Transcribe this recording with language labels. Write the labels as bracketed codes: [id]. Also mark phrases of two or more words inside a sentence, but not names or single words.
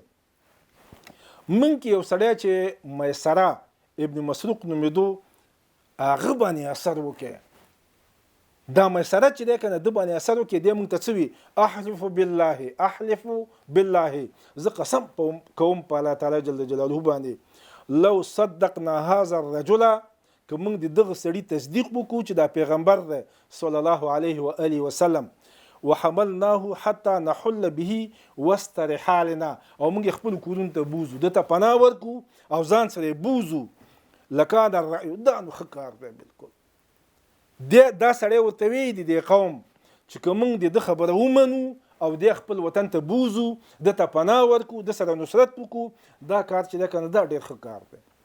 [ps] موږ کې یو سړی چې میسره ابن مسروق نومېدو، هغه باندې اثر وکړ. دا میسره چې دی که نه د باندې اثر وکړي، دی موږ ته څه وي؟ [ar] احلف بالله، [ps] زه قسم کوم په [ar] الله تعالی جل جلاله [ps] باندې، [ar] لو صدقنا هذا الرجل، [ps] که موږ د دغه سړي تصدیق وکړو چې دا پیغمبر دی [ar] صلی الله علیه و آله وسلم، وحملناه حتى نحل به وسط رحالنا، [ps] او موږ خپل کورونو ته بوزو، دته پناه ورکو او ځان سره بوزو، [ar] لکان الرأي، [ps] دا نو ښه کار دی. بالکل دا سړی ورته وی د قوم چې که موږ د خبره ومنو او د خپل وطن ته بوزو، دته پناه ورکو، د سره نصرت وکړو، دا کار چې دی که نه دا ډېر ښه کار دی.